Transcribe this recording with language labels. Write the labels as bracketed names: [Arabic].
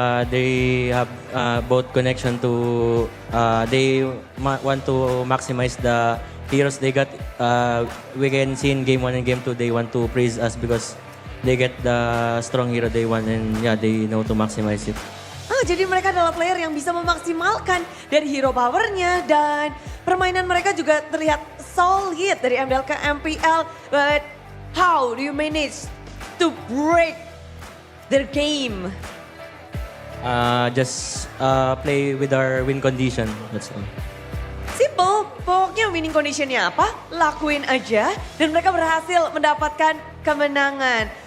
[English] They have both connection to, they want to maximize the heroes they got. We can see in game 1 and game 2, they want to praise us because they get the strong hero they want and yeah, they know to maximize it. [Indonesian] Oh, jadi mereka adalah player yang bisa memaksimalkan dari hero powernya dan permainan mereka juga terlihat solid dari MDL ke MPL. [English] But how do you manage to break their game? Just play with our win condition. That's all. [Indonesian] Simple, pokoknya winning conditionnya apa, lakuin aja dan mereka berhasil mendapatkan kemenangan.